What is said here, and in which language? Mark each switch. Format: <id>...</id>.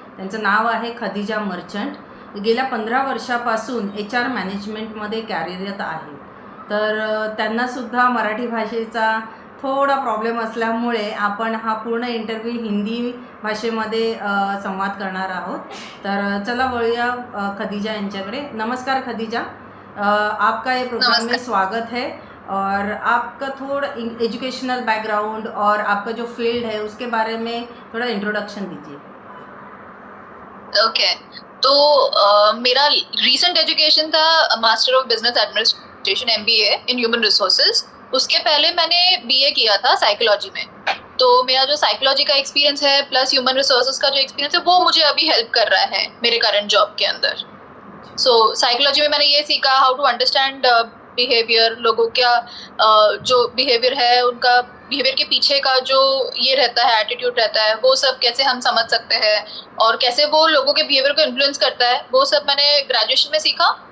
<mr>त्यांचं नाव आहे खदिजा मर्चंट. गेल्या 15 वर्षापासून HR मॅनेजमेंटमध्ये कार्यरत आहे. तर त्यांनासुद्धा मराठी भाषेचा थोडा प्रॉब्लेम असल्यामुळे आपण हा पूर्ण इंटरव्ह्यू हिंदी भाषेमध्ये संवाद करणार आहोत. तर चला वळूया खदिजा यांच्याकडे.</mr> <hi>नमस्कार खदिजा. आपका ये प्रोग्राम में नमस्कार. स्वागत है और आपका थोड़ा एजुकेशनल बैकग्राउंड और आपका जो फील्ड है उसके बारे में थोड़ा इंट्रोडक्शन दीजिए.</hi> <en>Okay.</en> <hi>तो मेरा रीसेंट एजुकेशन था master of business administration MBA in human resources. उसके पहले मैंने BA किया था साइकोलॉजी में. तो मेरा जो साइकोलॉजी का एक्सपीरियंस है प्लस ह्यूमन रिसोर्सेज का जो एक्सपीरियंस है वो मुझे अभी हेल्प कर रहा है मेरे करंट जॉब के अंदर. सो साइकोलॉजी में मैंने ये सीखा</hi> <en>how to understand behaviour,</en> <hi>लोगों का जो बिहेवियर है उनका बिहेवियर के पीछे का जो ये रहता है एटीट्यूड रहता है वो सब कैसे हम समझ सकते हैं और कैसे वो लोगों के बिहेवियर को इन्फ्लुएंस करता है वो सब मैंने ग्रेजुएशन में सीखा.</hi>